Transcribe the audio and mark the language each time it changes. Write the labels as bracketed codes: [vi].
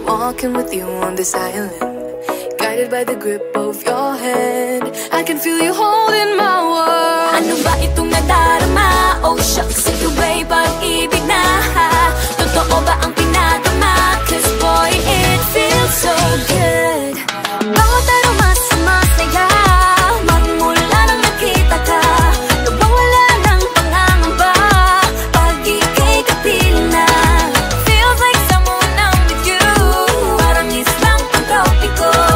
[en] walking with you on this island, guided by the grip of your hand. I can feel you holding my world. [tl] Ano ba itong nadarama? [en] Oh shucks, [tl] ito ba'y pag-ibig na? Totoo ba ang pinagama? [en] Cause boy, it feels so good. [tl] Bawat araw mas masaya, magmula nang nakita ka, nawawala ng pangangamba pag ika'y kapiling na. [en] Feels like someone I'm with you, [tl] parang islang pang-tropiko.